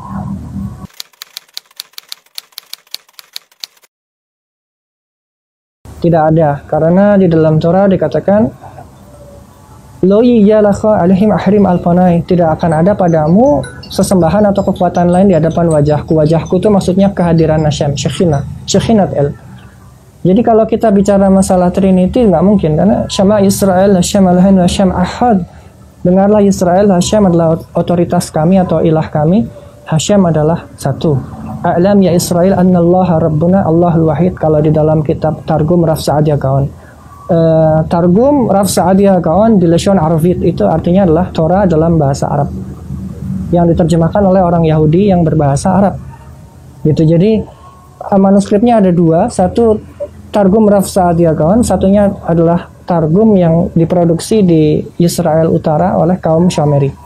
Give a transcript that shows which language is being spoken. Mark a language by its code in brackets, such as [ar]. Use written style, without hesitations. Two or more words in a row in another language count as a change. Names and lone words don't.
[id] Tidak ada, karena di dalam Torah dikatakan tidak akan ada padamu sesembahan atau kekuatan lain di hadapan wajahku. Wajahku itu maksudnya kehadiran Hashem, [he] שכינת אל. [id] Jadi kalau kita bicara masalah Trinity nggak mungkin, karena [he] שמע ישראל, השם אלוהים, השם אחד. [id] Dengarlah Israel, Hashem adalah otoritas kami atau ilah kami. Hasyam adalah satu. [ar] اعلم يا إسرائيل أن الله ربنا الله الواحد, [id] kalau di dalam kitab Targum Raf Sa'adiyah Gaon. Targum Raf Sa'adiyah Gaon di [he] לשון ערבית [id] itu artinya adalah Torah dalam bahasa Arab yang diterjemahkan oleh orang Yahudi yang berbahasa Arab. Gitu. Jadi manuskripnya ada dua, satu Targum Raf Sa'adiyah Gaon, satunya adalah Targum yang diproduksi di Israel Utara oleh kaum Syameri.